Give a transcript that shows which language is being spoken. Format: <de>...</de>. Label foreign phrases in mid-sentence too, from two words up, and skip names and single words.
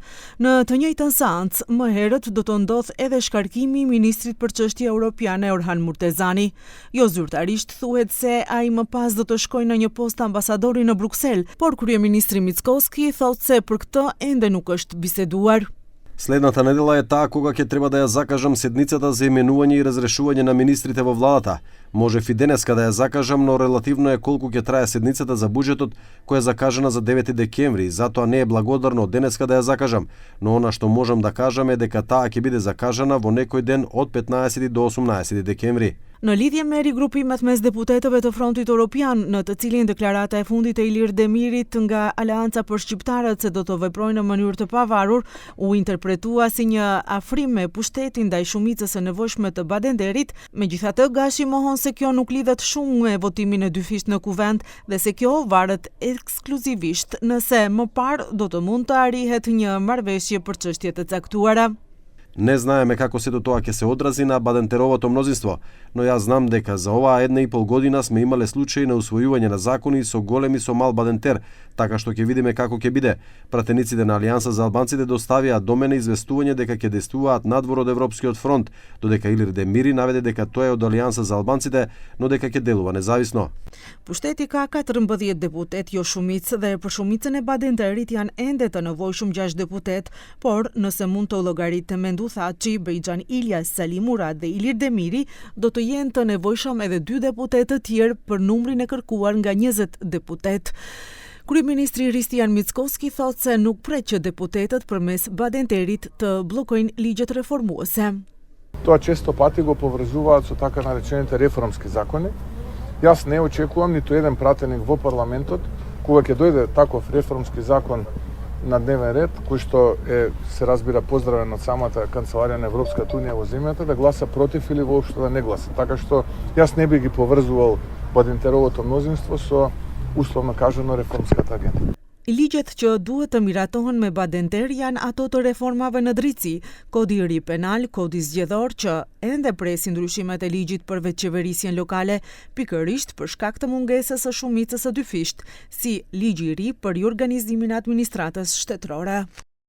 <sq>Në të njëjtën seancë, më herët do të ndodh edhe shkarkimi i ministrit për çështje europiane Orhan Murtezani. Jo zyrtarisht thuhet se ai më pas do të shkojnë në një post ambasadori në Bruksel, por kryeministri Mickoski thotë se për këtë ende nuk është biseduar.</sq> <mk>Следната недела е таа кога ќе треба да ја закажам седницата за именување и разрешување на министрите во владата. Можев и денеска да ја закажам, но релативно е колку ќе трае седницата за буџетот, која е закажана за 9 декември, затоа не е благодарно денеска да ја закажам, но она што можам да кажам е дека таа ќе биде закажана во некој ден од 15 до 18 декември.</mk> <sq>Në lidhje me rigrupimet mes deputetëve të Frontit Europian, në të cilin deklarata e fundit e Ilir Demirit nga Aleanca për Shqiptarët se do të veprojnë në mënyrë të pavarur, u interpretua si një afrim me pushtetin ndaj shumicës së nevojshme të Badenderit. Megjithatë, Gashi mohon se kjo nuk lidhet shumë me votimin e dyfisht në kuvend dhe se kjo varet ekskluzivisht nëse më parë do të mund të arrihet një marrëveshje për çështje të caktuara.</sq> <mk>Не знаеме како сето тоа ќе се одрази на Бадентеровото мнозинство, но јас знам дека за оваа 1,5 година сме имале случаи на усвојување на закони со голем и со мал Бадентер, така што ќе видиме како ќе биде. Пратениците на Алијанса за албанците доставија до мене известување дека ќе действуваат надвор од Европскиот фронт, додека Илир Демири наведе дека тој е од Алијанса за албанците, но дека ќе делува независно.</mk> <sq>Pushteti ka 14 deputet, jo shumicë, dhe për shumicën e Badenderit janë ende të nevojshëm 6 deputet, por nëse mund të llogaritë Thaçi, Bejxhan Ilyas, Salim Murad dhe Ilir Demiri, do të jenë të nevojshëm edhe 2 deputet të tjerë për numrin e kërkuar nga 20 deputet. Kryeministri Hristijan Mickoski thotë se nuk pret që deputetët përmes Badenterit të bllokojnë ligjet reformuese.</sq> <mk>Тоа често пати го поврзуваат со така наречените реформски закони. Јас не очекувам ниту еден пратеник во парламентот кога ќе дојде таков реформски закон на дневен ред, кој што се разбира поздравен од самата канцеларија на Европската унија во земјата, да гласа против или воопшто да не гласа. Така што јас не би ги поврзувал Бадентеровото мнозинство со условно кажано реформската агенда.</mk> <sq>Ligjet që duhet të miratohen me Badenter janë ato të reformave në drejtësi, kodi i ri penal, kodi zgjedhor që ende presin ndryshimet e ligjit për veçeverisjen lokale, pikërisht për shkak të mungesës së shumicës së dyfisht, si ligji i ri për riorganizimin e administratës shtetërore.</sq>